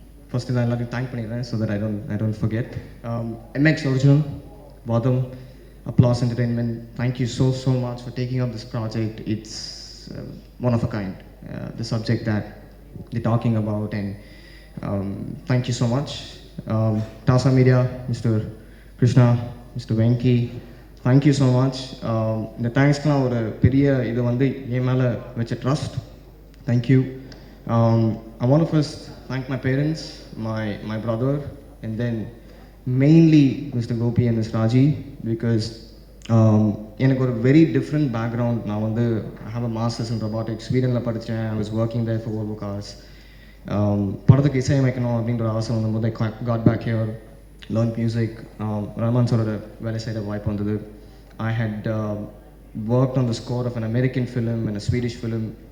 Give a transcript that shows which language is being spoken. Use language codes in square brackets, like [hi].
[ta] First நான் எல்லாத்தையும் thank பண்ணிடுறேன் [en] so that I don't forget. MX Original, Vadam, Applause Entertainment, thank you so much for taking up this project. It's one of a kind, the subject that they're talking about, and thank you so much. Tasa Media, Mr. Krishna, Mr. Venki, thank you so much. [ta] இந்த தேங்க்ஸ்க்கெலாம் ஒரு பெரிய இது வந்து என் மேலே வச்ச trust. [en] Thank you. I want to first thank my parents, my brother, and then mainly Mr. Gopi and Ms. Raji, because [ta] எனக்கு ஒரு [en] Very different background. [ta] நான் வந்து [en] I have a masters in robotics, [ta] ஸ்வீடனில் படித்தேன். [en] I was working there for Volvo Cars. [ta] படத்துக்கு இசையமைக்கணும் அப்படின்ற ஆசை வந்தபோது [en] I got back here, learn music. [ta] Rahman சாரோட வேலை செய்கிற வாய்ப்பு வந்தது. [en] I had work on the score of an American film and a Swedish film.